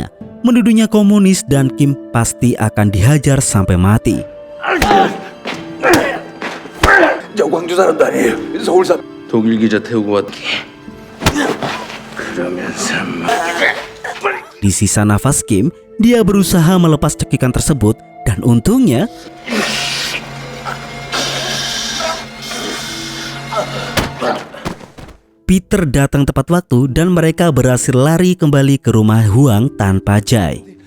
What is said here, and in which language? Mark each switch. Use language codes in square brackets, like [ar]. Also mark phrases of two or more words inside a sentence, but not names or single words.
[id] Menuduhnya komunis dan Kim pasti akan dihajar sampai mati. [ko] 저 광주 사람도 아니에요. 서울 사람. 독일 기자 태우고 왔. 그러면서 [id] Di sisa nafas Kim, dia berusaha melepas cekikan tersebut dan untungnya Peter datang tepat waktu dan mereka berhasil lari kembali ke rumah Huang tanpa Jay.